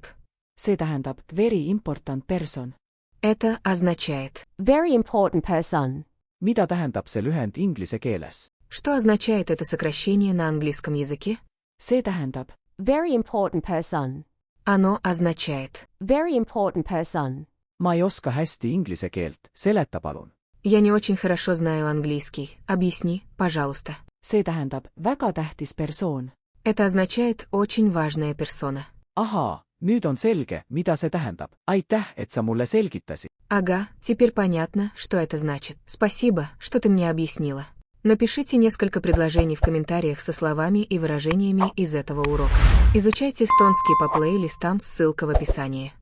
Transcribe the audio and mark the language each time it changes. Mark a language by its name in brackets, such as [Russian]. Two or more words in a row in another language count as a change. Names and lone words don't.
[Estonian] see tähendab [English] very important person. [Russian] Это означает. [English] Very important person. [Estonian] mida tähendab see lühend inglise keeles? [Russian] Что означает это сокращение на английском языке? [Estonian] see tähendab, [English] Very important person. [Russian] Оно означает. [English] Very important person. [Estonian] ma ei oska hästi inglise keelt, seleta palun. [Russian] Я не очень хорошо знаю английский. Объясни, пожалуйста. [Estonian] see tähendab, väga tähtis persoon. [Russian] Это означает очень важная персона. [Estonian] ahaa, nüüd on selge, mida see tähendab. Aitäh, et sa mulle selgitasid. [Russian] Ага, теперь понятно, что это значит. Спасибо, что ты мне объяснила. Напишите несколько предложений в комментариях со словами и выражениями из этого урока. Изучайте эстонский по плейлистам, ссылка в описании.